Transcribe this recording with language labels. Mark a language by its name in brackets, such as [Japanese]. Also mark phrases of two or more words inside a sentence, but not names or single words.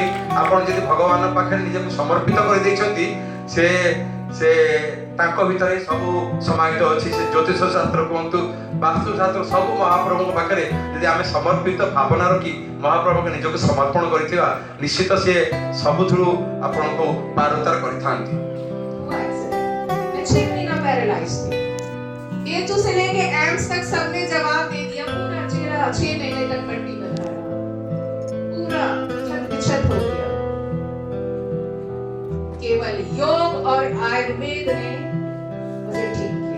[Odia] ଆପଣ ଯଦି ଭଗବାନଙ୍କ ପାଖରେ ନିଜକୁ ସମର୍ପିତ କରିଦେଇଛନ୍ତି ସେ ତାଙ୍କ ଭିତରେ ସବୁ ସମାହିତ ଅଛି। ସେ ଜ୍ୟୋତିଷ ଶାସ୍ତ୍ର କୁହନ୍ତୁ, ବାସ୍ତୁ ଶାସ୍ତ୍ର, ସବୁ ମହାପ୍ରଭୁଙ୍କ ପାଖରେ ଯଦି ଆମେ ସମର୍ପିତ ଭାବନା ରଖି ମହାପ୍ରଭୁଙ୍କୁ ନିଜକୁ ସମର୍ପଣ କରିଥିବା, ନିଶ୍ଚିତ ସିଏ ସବୁଥିରୁ ଆପଣଙ୍କୁ ପାରତାର କରିଥାନ୍ତି। [Hindi] हुआ एक्सीडेंट। मैं 6 महीना पैरालाइज थी। A2 से लेके एम्स तक सबने जवाब दे दिया। पूरा चेहरा 6 महीने तक पट्टी बना रहा, पूरा छत हो गया। केवल योग और आयुर्वेद ने मुझे ठीक किया।